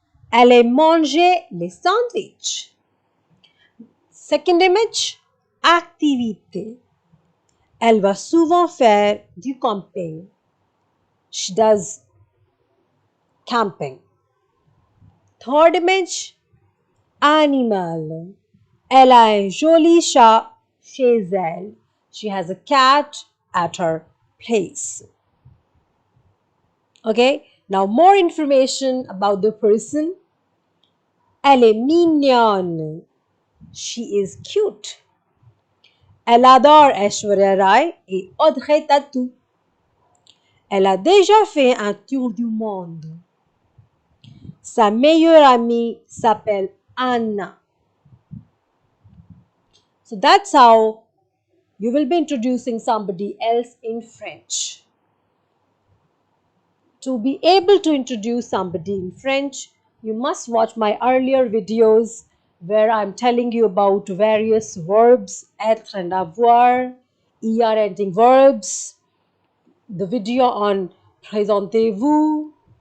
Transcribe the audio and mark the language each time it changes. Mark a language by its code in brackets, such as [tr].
[fr] Elle aime manger les sandwichs. [en] Second image, [fr] activité. Elle va souvent faire du camping. [en] She does camping. Third image, [fr] animal. Elle a un joli chat chez elle. [en] She has a cat at her place. Okay, now more information about the person. [fr] Elle est mignonne. [en] She is cute. [fr] Elle adore Aishwarya Rai et Audrey Tautou. Elle a déjà fait un tour du monde. Sa meilleure amie s'appelle Anna. [en] So that's how you will be introducing somebody else in French. To be able to introduce somebody in French, you must watch my earlier videos where I'm telling you about various verbs, être and avoir, er ending verbs, the video on présentez-vous.